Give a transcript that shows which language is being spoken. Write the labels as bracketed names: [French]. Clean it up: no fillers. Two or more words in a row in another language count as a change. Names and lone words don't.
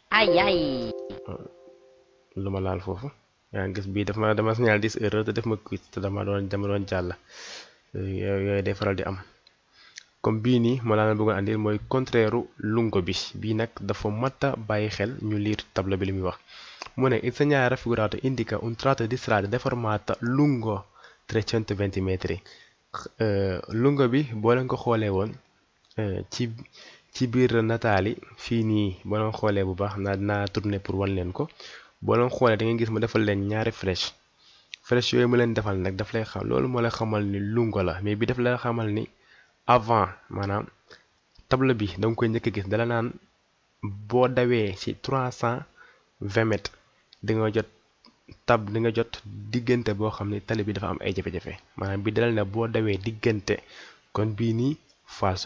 [Wolof] lu ma laal foofu yaa ngi gis bii dama signal 10 erreur te def ma quiz te dama doon jàll yooyu day faral di am. comme bii nii moo laa leen bëggoon andil mooy contraire lungo bi bii nag dafa mat a bàyyi xel ñu lire tableau bi li muy wax mu ne [Italian] il segnale raffigurato indica un tratto di strada deformata lungo 320 metri. [Wolof] lungo bi boo leen ko xoolee woon ci biir nataal yi fii nii boo leen xoolee bu baax naa tourner pour wan leen ko boo leen xoolee da ngay gis mu defal leen ñaari flèche yooyu mu leen defal nag daf lay xam loolu moo lay xamal ni lungo la mais bi daf lay xamal ni avant maanaam tableau bi da nga koy njëkk a gis dala naan boo dawee ci 320 mètres di nga jot diggante boo xam ne tali bi dafa am ay jafe-jafe maanaam bi dalal ne boo dawee diggante kon bii nii falso